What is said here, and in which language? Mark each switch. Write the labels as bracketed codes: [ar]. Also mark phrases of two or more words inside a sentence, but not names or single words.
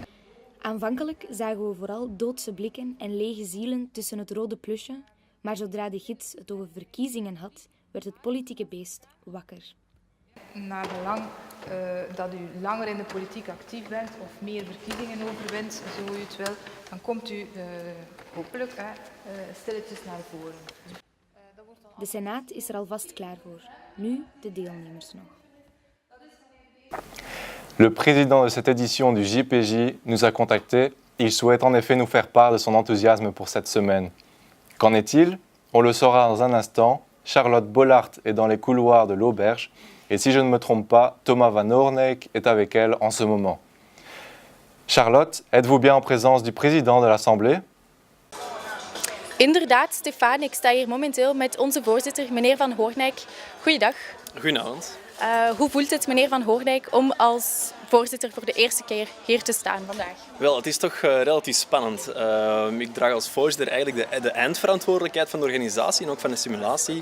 [nl] Aanvankelijk zagen we vooral doodse blikken en lege zielen tussen het rode plusje, maar zodra de gids het over verkiezingen had, werd het politieke beest wakker. naar gelang dat u langer in de politiek actief bent of meer verkiezingen overwint, zo u het wil, dan komt u hopelijk stilletjes naar voren. De Senaat is er alvast klaar voor. Nu de deelnemers nog. [fr] Le président de cette édition du JPJ nous a contactés. Il souhaite en effet nous faire part de son enthousiasme pour cette semaine. Qu'en est-il? On le saura dans un instant. Charlotte Bollaert est dans les couloirs de l'auberge. Et si je ne me trompe pas, Thomas van Oorneyck est avec elle en ce moment. Charlotte, êtes-vous bien en présence du président de l'Assemblée? [nl] Inderdaad, Stefan. Ik sta hier momenteel met onze voorzitter, meneer Van Oorneyck. Goeiedag. Goedenavond. Hoe voelt het, meneer Van Oorneyck, om als voorzitter voor de eerste keer hier te staan vandaag? Wel, het is toch relatief spannend. Ik draag als voorzitter eigenlijk de eindverantwoordelijkheid van de organisatie en ook van de simulatie.